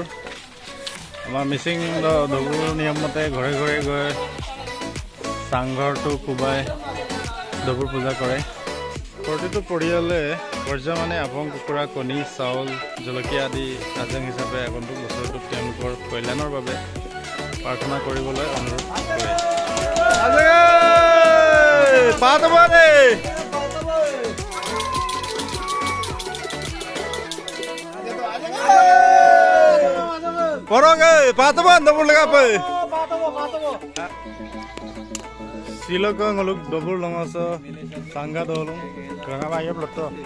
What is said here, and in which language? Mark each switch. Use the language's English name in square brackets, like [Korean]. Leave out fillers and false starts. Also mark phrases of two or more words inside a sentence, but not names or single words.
[Assamese] Ama missing Dobur নিয়ম মতে ঘৰে ঘৰে গৈ চাংঘৰটো কুবাই Dobur পূজা কৰে। প্ৰতিটো পৰিয়ালে পৰ্যায়মানে আপং কুকুৰা কণী চাউল জলকীয়া আদি আজং হিচাপে আগন্তুক বছৰটোত তেওঁলোকৰ কল্যাণৰ বাবে প্ৰাৰ্থনা কৰিবলৈ অনুৰোধ কৰে। [Mising] পাতবাৰে Porong pataban Dobur lega pe. Silo ko ngoluk Dobur longoso Sangga Dolong Rangama ya bloto.